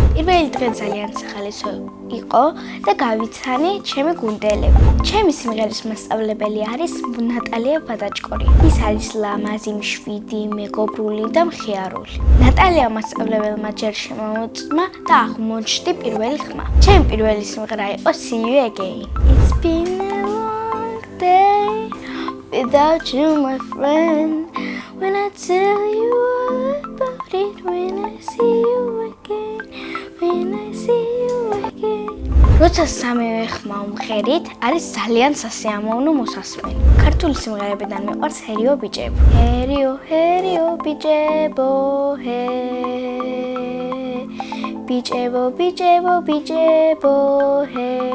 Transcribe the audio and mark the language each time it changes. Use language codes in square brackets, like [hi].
[ka] პირველი დღე ძალიან სახალისო იყო და გავიცანი ჩემი გუნდელები. ჩემი სიმღერის მასწავლებელი არის ნატალია ბადაჭკორი. ის არის ლამაზი, მშვიდი, მეგობრული და მხიარული. ნატალია მასწავლებელმა ჯერ შემოუწმა და აღმოჩნდი პირველი ხმა. ჩემი პირველი სიმღერა იყო See You Again. [en] It's been a long day without you, my friend. When I tell you all about it, when I see you again, when I see you again. [ka] როცა სამივე ხმა ვმღერით, არის ძალიან სასიამოვნო მოსასმენი. ქართული სიმღერებიდან მიყვარს ჰერიო ბიჭებო. ჰერიო, ჰერიო ბიჭებო, ჰე. ბიჭებო, ბიჭებო, ბიჭებო, ჰე.